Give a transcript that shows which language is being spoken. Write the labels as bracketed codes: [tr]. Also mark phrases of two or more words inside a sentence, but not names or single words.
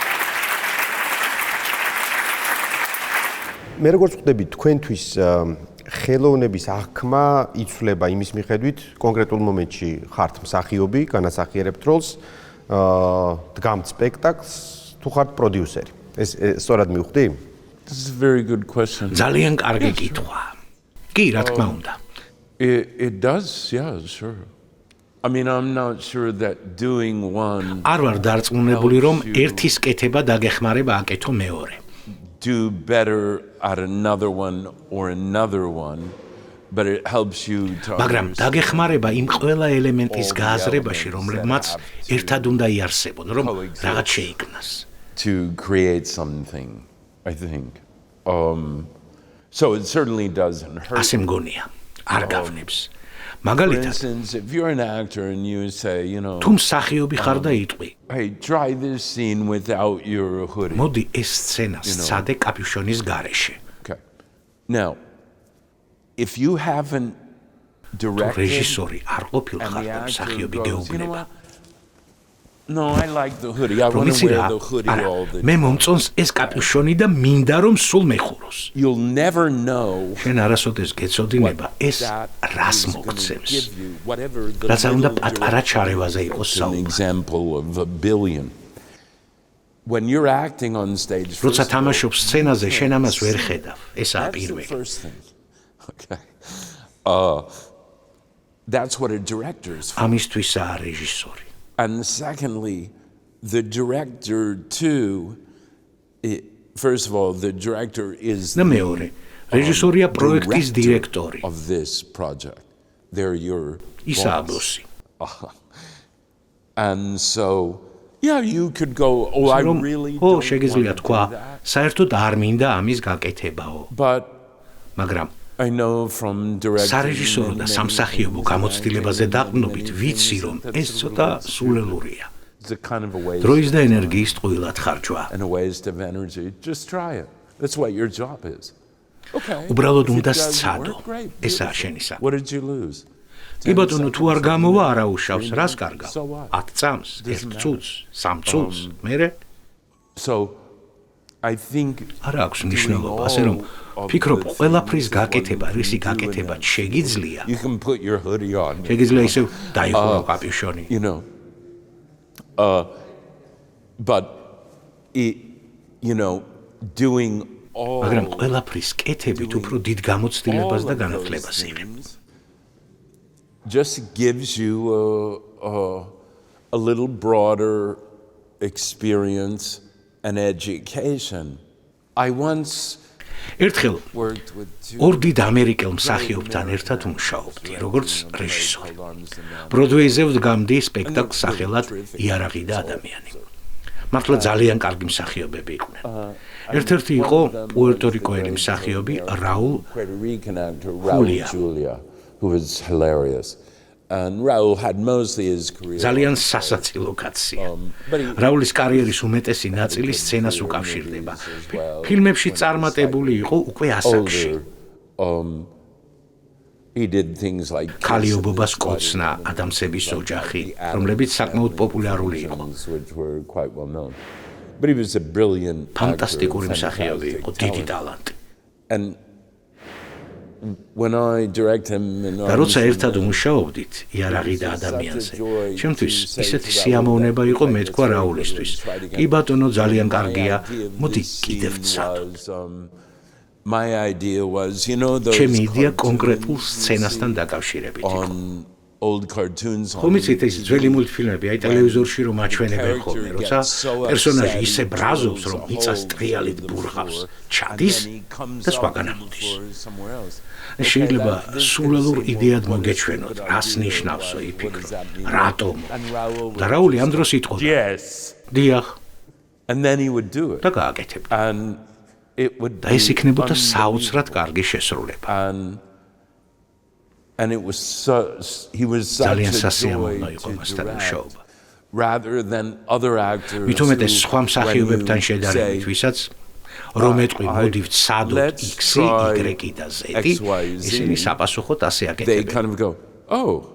[ka] მე როგორც ხვდები, თქვენთვის ხელოვნების აღქმა იცვლება იმის მიხედვით, კონკრეტულ მომენტში ხართ მსახიობი, განასახიერებთ როლს, დგამთ სპექტაკლს, თუ ხართ პროდიუსერი. ეს სწორად მივხვდი? [en] This is a very good question. [ka] ძალიან კარგი კითხვა. კი, რა თქმა უნდა. [en] It does, yeah, sure. I mean, I'm not sure that doing one [ka] არ ვარ დარწმუნებული, რომ ერთის კეთება დაგეხმარება აკეთო მეორე. [en] Do better at another one or another one, but it helps you to [ka] მაგრამ დაგეხმარება იმ ყველა ელემენტის გააზრებაში, რომლებმაც ერთად უნდა იარსებონ, რომ რაღაც შეიქმნას. [en] To create something, I think. So it certainly doesn't hurt. [ka] ასე მგონია, არ გავნებს. მაგალითად, [en] if you're an actor and you say, you know, [ka] თუ მსახიობი ხარ და იტყვი, [en] hey, try this scene without your hoodie. [ka] მოდი ეს სცენა სცადე კაპიუშონის გარეშე. [en] Okay. Now, if you haven't directed [ka] რეჟისორი არ ყოფილიყარ და მსახიობი გეუბნება. [en] No, I like the hoodie. I want to wear the hoodie all the time. [ka] მე მომწონს ეს კაპიუშონი და მინდა რომ სულ მეხუროს. [en] You'll never know. [ka] შენ არასოდეს გეცოდინება ეს რას მოგცემს. რაც არ უნდა პატარა ჩარევაზე იყოს საუბარი. [en] Example of a billion. When you're acting on stage, [ka] როცა თამაშობ სცენაზე, შენ ამას ვერ ხედავ. ესაა პირველი. [en] Okay. That's what a director is for. [ka] ამისთვისაა რეჟისორი. [en] And secondly, the director too, first of all, the director is [ka] და მეორე, რეჟისორია პროექტის დირექტორი [en] of this project. They're your [ka] ისაა ბოსი. [en] And so, yeah, you could go, oh, I really don't [ka] შეგიძლია თქვა, საერთოდ არ მინდა ამის გაკეთებაო. [en] But [ka] მაგრამ [en] I know from directing [ka] სარეჟისორო და სამსახიობო გამოცდილებაზე დაყრდნობით ვიცი რომ ეს ცოტა სულელურია. დროის და ენერგიის ტყუილად ხარჯვა. [en] And a waste of energy. Just try it. That's what your job is. Okay. [ka] უბრალოდ უნდა სცადო. ესაა შენი საქმე. [en] What did you lose? [ka] კი ბატონო, თუ არ გამოვა, არა უშავს, რას კარგავ? 10 წამს, 1 წუთს, 3 წუთს, მერე? [en] So I think [ka] არა აქვს მნიშვნელობა, ასე რომ ფიქრობ, ყველაფრის გაკეთება, რისი გაკეთება შეგიძლია. [en] You can put your hoodie on. [ka] შეგიძლია ისევ დაიხურო კაპიუშონი. [en] You know. But you know, doing all [ka] მაგრამ ყველაფრის კეთებით უფრო დიდ გამოცდილებას და განათლებას იღებს. [en] Just gives you a little broader experience and education. I once [ka] ერთხელ ორ დიდ ამერიკელ მსახიობთან ერთად ვმუშაობდი, როგორც რეჟისორი. ბროდვეიზე ვდგამდი სპექტაკლს სახელად იარაღი და ადამიანი. მართლა ძალიან კარგი მსახიობები იყვნენ. ერთ-ერთი იყო პუერტორიკოელი მსახიობი რაულ [en] Julia, who was hilarious. And Raul had mostly his career. [ka] ძალიან სასაცილო კაცია. რაულის კარიერის უმეტესი ნაწილი სცენას უკავშირდება. ფილმებში წარმატებული იყო უკვე ასაკში. [en] He did things like [ka] ქალიობობას კოცნა, ადამსების ოჯახი, რომლებიც საკმაოდ პოპულარული იყო. [en] But he was a brilliant [ka] ფანტასტიკური მსახიობი იყო, დიდი ტალანტი. [en] And when I direct him [ka] და როცა ერთად ვმუშაობდით იარაღი და ადამიანზე, ჩემთვის ისეთი სიამოვნება იყო მეთქვა რაულისთვის. კი ბატონო, ძალიან კარგია, მოდი კიდევ ვცადო. [en] My idea was, you know, those [ka] ჩემი იდეა კონკრეტულ სცენასთან დაკავშირებით იყო. [en] Old cartoons. [ka] ხომიცით ეს ძველი მულტფილმები აი ტელევიზორში რომ აჩვენებენ ხოლმე, როცა პერსონაჟი ისე ბრაზობს, რომ მიწას ტრიალით ბურღავს, ჩადის და სხვაგან ამოდის. შეიძლება სულელურ იდეად მოგეჩვენოთ, რას ნიშნავსო იფიქრო, რატომ. და რაული ამ დროს იტყოდა. [en] Yes. [ka] დიახ. [en] And then he would do it. [ka] და გააკეთებდა. [en] And it would [ka] და ეს იქნებოდა საოცრად კარგი შესრულება. [en] And it was he was such [ka] ძალიან [en] a [ka] სასიამოვნო იყო მასთან მუშაობა. [en] Rather than other actors. [ka] მithumetes სხვა მსახიობებთან შედარებით, ვისაც რომ ეტყვი მოდი ვცადოთ X, Y და Z, ისინი საპასუხოდ ასე აკეთებენ. [en] They kind of go, oh.